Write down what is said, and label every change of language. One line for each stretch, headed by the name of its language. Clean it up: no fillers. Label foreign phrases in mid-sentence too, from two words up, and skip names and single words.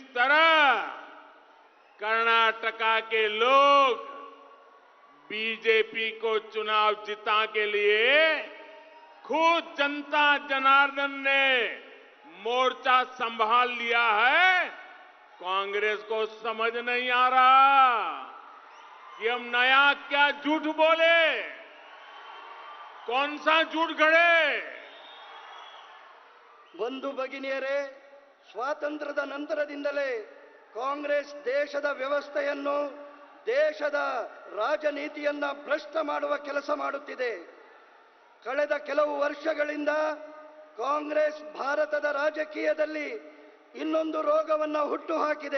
Hindi: तरह कर्नाटका के लोग बीजेपी को चुनाव जिता के लिए खुद जनता जनार्दन ने मोर्चा संभाल लिया है, कांग्रेस को समझ नहीं आ रहा कि हम नया क्या झूठ बोले, कौन सा झूठ गढ़े।
Kannada: ಬಂಧು ಭಗಿನಿಯರೇ, ಸ್ವಾತಂತ್ರ್ಯದ ನಂತರದಿಂದಲೇ ಕಾಂಗ್ರೆಸ್ ದೇಶದ ವ್ಯವಸ್ಥೆಯನ್ನು, ದೇಶದ ರಾಜನೀತಿಯನ್ನ ಭ್ರಷ್ಟ ಮಾಡುವ ಕೆಲಸ ಮಾಡುತ್ತಿದೆ. ಕಳೆದ ಕೆಲವು ವರ್ಷಗಳಿಂದ ಕಾಂಗ್ರೆಸ್ ಭಾರತದ ರಾಜಕೀಯದಲ್ಲಿ ಇನ್ನೊಂದು ರೋಗವನ್ನು ಹುಟ್ಟುಹಾಕಿದೆ.